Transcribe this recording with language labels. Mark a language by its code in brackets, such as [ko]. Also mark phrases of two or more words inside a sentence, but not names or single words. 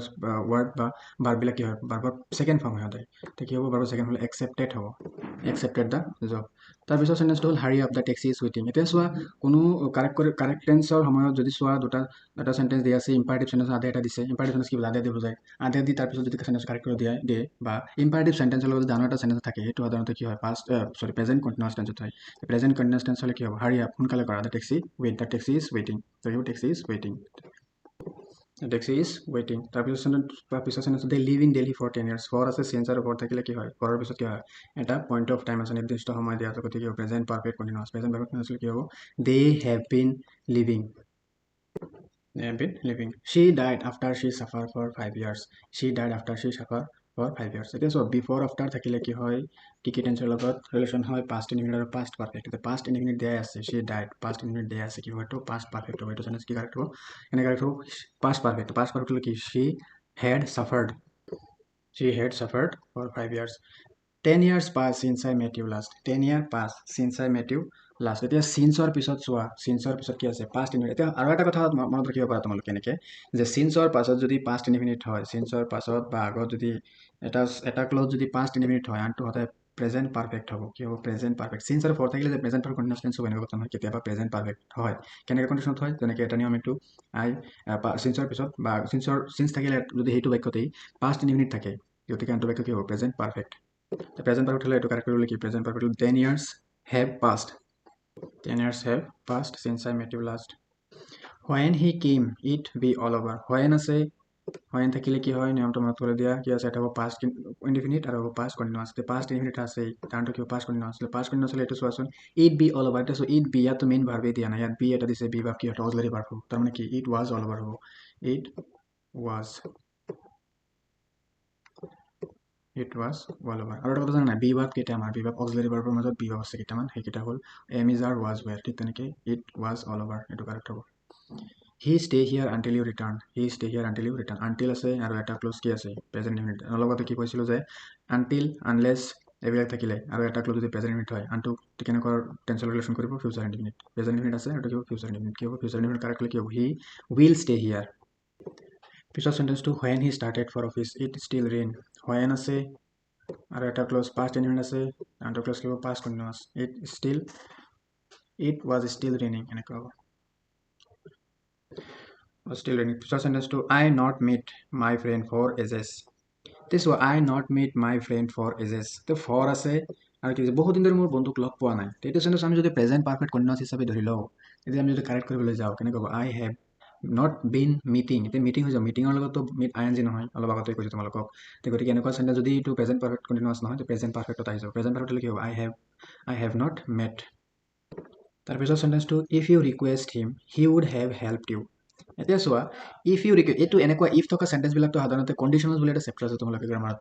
[as] ৱৰ্ড বা ভাৰ্ববিলাক কি হয় ভাৰ্বৰ [en] second form [as] হয় সদায় তো কি হ'ব ভাৰ্বৰ ছেকেণ্ড হ'লে [en] accepted the job [as] তাৰপিছত চেণ্টেন্সটো হ'ল [en] hurry up the taxi is waiting [as] এতিয়া চোৱা কোনো [en] correct tense [as] সময়ত যদি চোৱা এটা চেণ্টেন্স দিয়া আছে [en] imperative sentence [as] আধা এটা দিছে [en] imperative sentence [as] কি বোলে আধা দি বুজায় আধা দি তাৰপিছত যদি চেণ্টেন্স কাৰেক্ট কৰি দিয়ে বা [en] imperative sentence [as] লগত ডাঙৰ এটা চেণ্টেন্স থাকে সেইটো সাধাৰণতে কি হয় [en] present continuous tense [as] হয় [en] present continuous tense [as] হ'লে কি হ'ব [en] hurry up [as] সোনকালে কৰা [en] the taxi is waiting [as] তাৰপিছত চেণ্টেন্স [en] they live in Delhi for 10 years [as] ফৰ আছে চেঞ্জ আৰু ফৰ থাকিলে কি হয় ফৰৰ পিছত কি হয় এটা [en] point of time [as] আছে নিৰ্দিষ্ট সময় দিয়া আছে গতিকে [en] present perfect continuous [as] কি হ'ব [en] they have been living she died after she suffered for 5 years [as] এতিয়া চোৱা [en] before after [as] থাকিলে কি হয় কি টেন্সৰ লগত ৰিলেশ্যন হয় [en] past indefinite [as] আৰু [en] past perfect [as] এতিয়া [en] past indefinite [as] দিয়াই আছে [en] she died past indefinite [as] দিয়া আছে কি হ'ব এইটো [en] past perfect [as] হ'ব এইটো চেণ্টেন্স কি কাৰেক্ট হ'ব এনে কাৰেক্ট হ'ব [en] past perfect [as] হ'লে কি [en] she had suffered for 5 years 10 years pass since I met you last. 10 year pass since I met you last. [as] এতিয়া সিন্সৰ পিছত চোৱা সিন্সৰ পিছত কি আছে [en] past infinite [as] এতিয়া আৰু এটা কথা মনত ৰাখিব পাৰা তোমালোকে এনেকে যে সিন্সৰ পাছত যদি [en] past infinite [as] হয় সিন্সৰ পাছত বা আগত যদি এটা ক্লজ যদি [en] past infinite [as] হয় আনটো সদায় [en] present perfect [as] হ'ব কি হ'ব [en] present perfect [as] সিন্স আৰু ফৰ থাকিলে যে [en] present perfect continuous tense [as] হ'ব এনেকুৱা কথা নহয় কেতিয়াবা [en] present perfect [as] হয় কেনেকৈ কণ্ডিশ্যনত হয় যেনেকৈ এটা নিয়ম এইটো আই সিন্সৰ পিছত বা সিন্স থাকিলে যদি সেইটো বাক্যতেই পাষ্ট ইনফিনিট থাকে গতিকে আনটো বাক্য কি হ'ব [en] present perfect present perfect [as] হ'লে এইটো কাৰেক্ট কৰিবলৈ কি [en] present perfect 10 years have passed 10 years have passed since I met you last when he came it be all over when [as] আছে when থাকিলে কি হয় নিয়মটো মনত কৰি দিয়া কি আছে এটা হ'ব [en] past indefinite [as] আৰু হ'ব [en] past continuous [as] তে [en] past indefinite [as] আছে কাৰণটো কি [en] past continuous [as] আছে [en] past continuous [as] হ'লে এইটো চোৱাচোন [en] it be all over [as] এটা [en] it be [as] ইয়াত [en] main verb [as] দিয়া নাই ইয়াত be এটা দিছে [en] be verb [as] কি হয় [en] auxiliary verb [as] তাৰ মানে কি [en] it was all over [as] হ'ব [en] it was all over [as] আৰু এটা কথা জানা নাই [en] be verb [as] কেইটা আমাৰ [en] be verb auxiliary verb [as] মাজত [en] be verb [as] আছে কেইটামান সেইকেইটা হ'ল [en] am is are was were [as] ঠিক তেনেকে it [en] was all over [as] এইটো কাৰেক্ট হ'ব [en] he stay here until you return he stay here until you return [as] until আছে আৰু এটা ক্লোজ কি আছে [en] present indefinite [as] লগতে কি কৈছিলো যে [en] until unless [as] এইবিলাক থাকিলে আৰু এটা ক্লোজ যদি [en] present indefinite [as] হয় আনটো কেনেকুৱা [en] tense relation [as] কৰিব [en] future indefinite present indefinite [as] আছে আৰু কি হ'ব [en] future indefinite [as] কি হ'ব [en] future indefinite [as] কাৰেক্টলি কি হ'ব [en] he will stay here [as] পিছৰ সেন্টেন্সটো [en] when he started for office it still rain when [as] আছে আৰু এটা ক্লোজ [en] past indefinite [as] আছে আনটো ক্লোজ কি হ'ব [en] past continuous it was still raining [as] এনেকুৱা হ'ব [en] still raining [as] পিছৰ সেন্টেন্সটো [en] I not meet my friend for ages this was I not meet my friend for ages [as] তো for আছে আৰু কি বহুত দিন ধৰি মোৰ বন্ধুক লগ পোৱা নাই এইটো সেন্টেন্স আমি যদি [en] present perfect continuous [as] হিচাপে ধৰি লওঁ এতিয়া আমি যদি কাৰেক্ট কৰিবলৈ যাওঁ কেনেকৈ হ'ব [en] I have not been meeting [as] এতিয়া মিটিং হৈ যাব মিটিঙৰ লগতো [en] meet ing [as] নহয় অলপ আগতে কৈছোঁ তোমালোকক গতিকে এনেকুৱা সেন্টেন্স যদি এইটো [en] present perfect continuous [as] নহয় [en] present perfect [as] আহি যাব [en] present perfect [as] কি হ'ব [en] I have not met [as] তাৰপিছত সেন্টেন্সটো [en] if you request him he would have helped you [as] এতিয়া চোৱা [en] if you request [as] এইটো এনেকুৱা ইফ থকা সেন্টেন্সবিলাকতো সাধাৰণতে কণ্ডিশ্যনেল বুলি এটা চেপ্টাৰ আছে তোমালোকে গ্ৰামাৰত